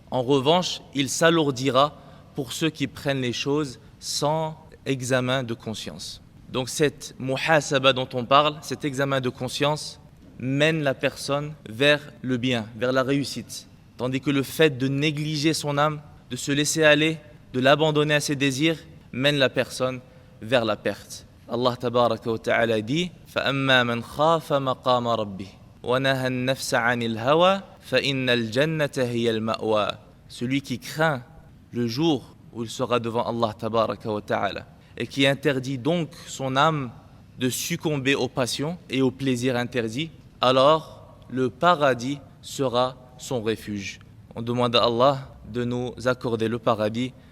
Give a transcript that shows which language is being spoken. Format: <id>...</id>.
<fr>En revanche, il s'alourdira pour ceux qui prennent les choses sans examen de conscience. » Donc cette muhasaba dont on parle, cet examen de conscience, mène la personne vers le bien, vers la réussite. Tandis que le fait de négliger son âme, de se laisser aller, de l'abandonner à ses désirs, mène la personne vers la perte.</fr> <ar>Allah tabaraka wa ta'ala dit فَأَمَّا مَنْ خَافَ مَقَامَ رَبِّهِ وَنَهَى النَّفْسَ عَنِ الْهَوَى فَإِنَّ الْجَنَّةَ هِيَ الْمَأْوَى.</ar> <fr>Celui qui craint le jour où il sera devant Allah tabaraka wa ta'ala et qui interdit donc son âme de succomber aux passions et aux plaisirs interdits, alors le paradis sera son refuge. On demande à Allah de nous accorder le paradis.</fr>